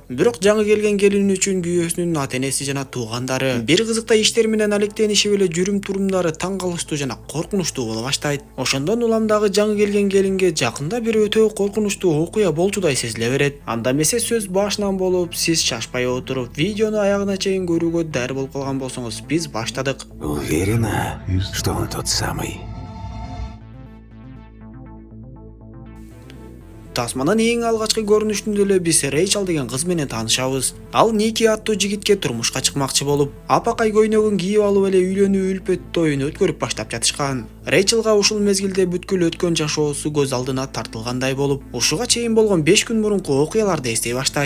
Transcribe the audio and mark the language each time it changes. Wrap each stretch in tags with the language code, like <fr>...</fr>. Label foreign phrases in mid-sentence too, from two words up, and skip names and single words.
<ky>Бирок жаңы келген келин үчүн күйөөсүнүн ата-энеси жана туугандары бир кызыкта иштер менен алектенишип эле жүрүм-турумдары таң калыштуу жана коркунучтуу боло баштайт. Ошондон улам дагы жаңы келген келинге жакында бир өтө коркунучтуу окуя болчудай сезиле берет. Анда эмесе сөз башынан болуп, сиз шашпай отуруп, видеону аягына чейин көрүүгө даяр болуп калган болсоңуз, биз баштадык.</ky> <ru>Уверена, что он тот самый?</ru> <ky>Тасманын эң алгачкы көрүнүшүндө эле биз Рейчел деген кыз менен таанышабыз. Ал Ники аттуу жигитке турмушка чыкмакчы болуп, апакай көйнөгүн кийип алып эле үйлөнүү үлпөт тоюн өткөрүп баштап жатышкан. Рейчелга ушул мезгилде бүткүл өткөн жашоосу көз алдына тартылгандай болуп, ушуга чейин болгон 5 күн мурунку окуяларды эстей баштайт.</ky>